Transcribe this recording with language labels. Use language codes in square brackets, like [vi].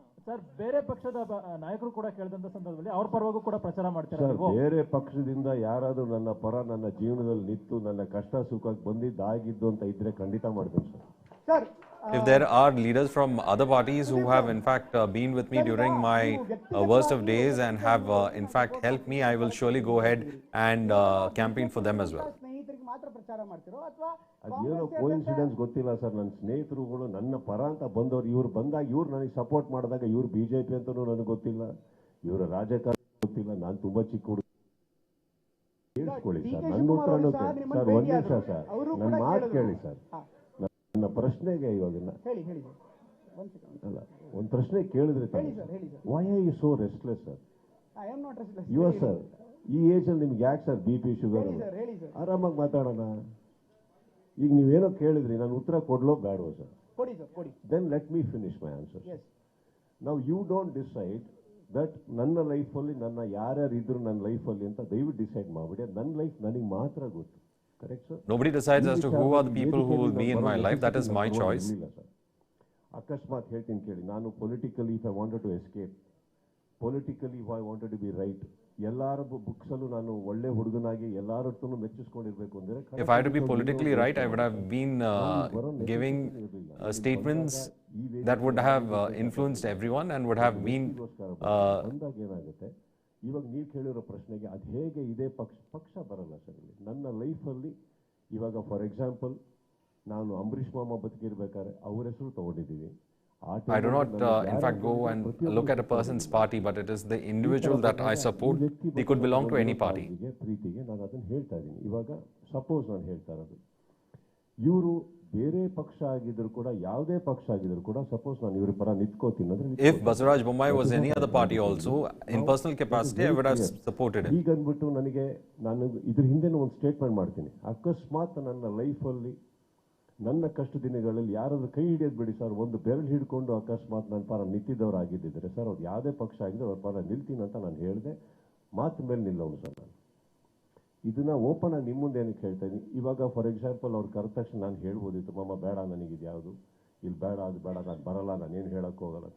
[kn] Sir, ಬೇರೆ ಪಕ್ಷದ ನಾಯಕರು ಕೂಡ ಕೇಳಿದಂತ ಸಂದರ್ಭದಲ್ಲಿ ಅವ್ರ ಪರವಾಗೂ ಕೂಡ ಪ್ರಚಾರ ಮಾಡ್ತಾರೆ. ಬೇರೆ ಪಕ್ಷದಿಂದ ಯಾರಾದ್ರೂ ನನ್ನ ಪರ ನನ್ನ ಜೀವನದಲ್ಲಿ ನಿಂತು ನನ್ನ ಕಷ್ಟ ಸುಖಕ್ಕೆ ಬಂದಿದ್ದಾಗಿದ್ದು ಅಂತ ಇದ್ರೆ ಖಂಡಿತ ಮಾಡ್ತೀನಿ sir. [en] If there are leaders from other parties who have in fact been with me during my worst of days and have in fact helped me, I will surely go ahead and campaign for them as well. [kn] ಅದೇನೋ coincidence ಗೊತ್ತಿಲ್ಲ sir. ನನ್ನ ಸ್ನೇಹಿತರುಗಳು ನನ್ನ ಪರ ಅಂತ ಬಂದವರು, ಇವ್ರು ಬಂದಾಗ ಇವ್ರು ನನಗೆ ಸಪೋರ್ಟ್ ಮಾಡಿದಾಗ ಇವ್ರು ಬಿಜೆಪಿ ಅಂತಲೂ ನನಗೆ ಗೊತ್ತಿಲ್ಲ, ಇವರ ರಾಜಕಾರಣ ಗೊತ್ತಿಲ್ಲ. ನಾನು ತುಂಬಾ ಚಿಕ್ಕ ಹುಡುಗ. ಕೇಳಿಸ್ಕೊಳ್ಳಿ ಸರ್, ನನ್ನ ಉತ್ತರನೂ ಸರ್. ಒಂದ್ ನಿಮಿಷ ಸರ್, ನನ್ನ ಮಾತು ಕೇಳಿ ಸರ್. ನನ್ನ ಪ್ರಶ್ನೆಗೆ ಇವಾಗಿನ ಅಲ್ಲ, ಒಂದು ಪ್ರಶ್ನೆ ಕೇಳಿದ್ರೆ [en] Why are you so restless sir? [kn] ಯುವ ಸರ್, ಈ ಏಜ್ ಅಲ್ಲಿ ನಿಮ್ಗೆ ಯಾಕೆ ಸರ್ BP ಶುಗರ್? ಆರಾಮಾಗಿ ಮಾತಾಡೋಣ. ಈಗ ನೀವೇನೋ ಕೇಳಿದ್ರಿ, ನಾನು ಉತ್ತರ ಕೊಡ್ಲೋ ಬೇಡವೋ sir? [en] Then let me finish my answer. [kn] ನಾವು [en] you don't decide that [kn] ನನ್ನ ಲೈಫಲ್ಲಿ ನನ್ನ ಯಾರ್ಯಾರು ಇದ್ರು ನನ್ನ ಲೈಫಲ್ಲಿ ಅಂತ ದಯವಿಟ್ಟು ಡಿಸೈಡ್ ಮಾಡಿಬಿಡಿ. ನನ್ನ ಲೈಫ್ ನನಗೆ ಮಾತ್ರ ಗೊತ್ತು. [en] Correct, sir? Nobody decides as to who are the people who will be in my life. That is my choice. [kn] ಅಕಸ್ಮಾತ್ ಹೇಳ್ತೀನಿ ಕೇಳಿ, ನಾನು [en] politically if I wanted to escape, politically if I wanted to be right, [kn] ಎಲ್ಲಾರ books ಅಲ್ಲೂ ನಾನು ಒಳ್ಳೆ ಹುಡುಗನಾಗಿ ಎಲ್ಲಾರ ಹತ್ರನೂ ಮೆಚ್ಚಿಸ್ಕೊಂಡಿರ್ಬೇಕು ಅಂದ್ರೆ, [en] if I had to be politically right, I would have been giving statements that would have influenced everyone and would have been [kn] ಅಂದಾಗ ಏನಾಗುತ್ತೆ, ಇವಾಗ ನೀವು ಕೇಳಿರೋ ಪ್ರಶ್ನೆಗೆ ಅದು ಹೇಗೆ ಇದೇ ಪಕ್ಷ ಬರಲ್ಲ ಸರ್. ನನ್ನ ಲೈಫಲ್ಲಿ ಇವಾಗ ಫಾರ್ ಎಕ್ಸಾಂಪಲ್ ನಾನು ಅಂಬರೀಷ್ ಮಾಮ ಬದುಕಿರ್ಬೇಕಾದ್ರೆ ಅವ್ರ ಹೆಸರು ತಗೊಂಡಿದ್ದೀವಿ. [en] I do not, in fact, go and look at a person's party, but it is the individual that I support. They could belong to any party. [kn] ಪ್ರೀತಿಗೆ ನಾನು ಅದನ್ನು ಹೇಳ್ತಾ ಇದ್ದೀನಿ. ಇವಾಗ ಸಪೋಸ್ ನಾನು ಹೇಳ್ತಾ ಇರೋದು, ಇವರು ಬೇರೆ ಪಕ್ಷ ಆಗಿದ್ರು ಕೂಡ, ಯಾವುದೇ ಪಕ್ಷ ಆಗಿದ್ರು ಕೂಡ, ಸಪೋಸ್ ನಾನು ಇವ್ರ ಪರ ನಿಂತ್ಕೋತೀನಿ ಅಂದ್ರೆ, [en] If Basuraj Bommai was any other party also, in personal capacity, I would have supported him. [kn] ಈಗ ಅಂದ್ಬಿಟ್ಟು ನನಗೆ, ನಾನು ಇದ್ರ ಹಿಂದೆ ಒಂದು ಸ್ಟೇಟ್ಮೆಂಟ್ ಮಾಡ್ತೀನಿ. ಅಕಸ್ಮಾತ್ ನನ್ನ ಲೈಫಲ್ಲಿ ನನ್ನ ಕಷ್ಟ ದಿನಗಳಲ್ಲಿ ಯಾರಾದ್ರೂ ಕೈ ಹಿಡಿಯೋದು ಬಿಡಿ ಸರ್, ಒಂದು ಬೆರಳು ಹಿಡ್ಕೊಂಡು ಅಕಸ್ಮಾತ್ ನನ್ನ ಪರ ನಿಂತಿದ್ದವ್ರು ಆಗಿದ್ದಿದ್ರೆ ಸರ್, ಅವ್ರು ಯಾವುದೇ ಪಕ್ಷ ಆಗಿದ್ರೆ ಅವ್ರ ಪರ ನಿಲ್ತೀನಿ ಅಂತ ನಾನು ಹೇಳಿದೆ. ಮಾತು ಮೇಲೆ ನಿಲ್ಲೋನು ಸರ್ ನಾನು. ಇದನ್ನ ಓಪನ್ ಆಗಿ ನಿಮ್ಮ ಮುಂದೆ ಏನಕ್ಕೆ ಹೇಳ್ತಾ ಇದ್ದೀನಿ, ಇವಾಗ ಫಾರ್ ಎಕ್ಸಾಂಪಲ್ ಅವ್ರು ಕರೆದ ತಕ್ಷಣ ನಾನು ಹೇಳ್ಬೋದಿತ್ತು, ಮಾಮ ಬೇಡ ನನಗಿದು ಯಾವುದು ಇಲ್ಲಿ ಬೇಡ, ಅದು ಬೇಡ, ನಾನು ಬರಲ್ಲ, ನಾನೇನು ಹೇಳೋಕ್ಕೆ ಹೋಗಲ್ಲ.